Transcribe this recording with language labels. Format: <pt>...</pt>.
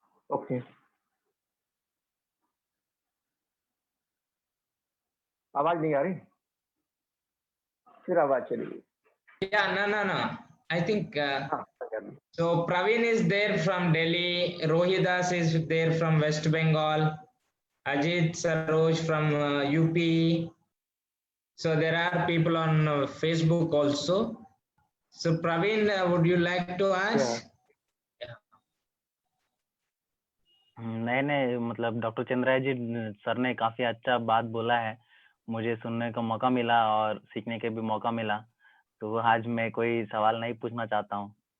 <hi>Okay, आवाज नहीं आ रही, फिर आवाज चली गई।</hi> <en>Yeah, no. I think हाँ, so. Praveen is there from Delhi. Rohidas is there from West Bengal. Ajit Saroj from UP. So there are people on Facebook also. So Praveen, would you like to ask?</en> <hi>नहीं, मतलब doctor Chandra जी sir ने काफी अच्छा बात बोला है, मुझे सुनने का मौका मिला और सीखने के भी मौका मिला, तो आज मैं कोई सवाल नहीं पूछना चाहता हूँ।</hi>